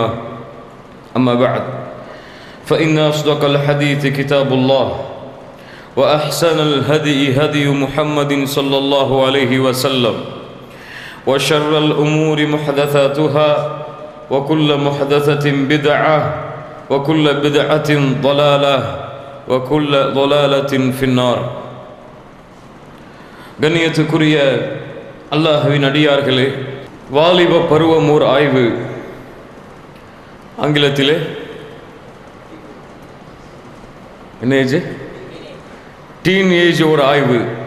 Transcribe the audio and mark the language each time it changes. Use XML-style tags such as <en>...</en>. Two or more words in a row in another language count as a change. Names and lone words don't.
<ar>أما بعد فإن أصدق الحديث كتاب الله وأحسن الهدي هدي محمد صلى الله عليه وسلم وشر الأمور محدثاتها وكل محدثة بدعة وكل بدعة ضلالة وكل ضلالة في النار.</ar> <ta>கண்ணியத்துக்குரிய அல்லாஹ்வின் அடியார்களே, வாலிப பருவம் ஓர் ஆய்வு, ஆங்கிலத்திலே என்ன ஏஜ்,</ta> <en>teen age</en> <ta>ஒரு ஆய்வு.</ta>